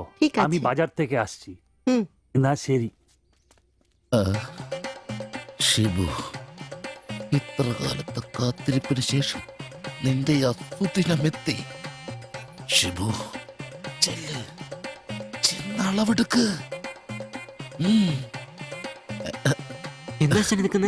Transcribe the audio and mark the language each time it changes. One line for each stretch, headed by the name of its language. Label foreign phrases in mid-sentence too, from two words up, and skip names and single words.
Bangla: ঠিক আছে। আমি বাজার থেকে আসছি। হুম।
Malayalam: না ശരി. ഷിബു, ഇത്ര കാലത്തെ കാത്തിരിപ്പിന് ശേഷം നിന്റെ അസുദിനമെത്തി. ഷിബു ചെല്ല്, ചെന്നളവെടുക്ക്. എന്താ എടുക്കുന്നേ?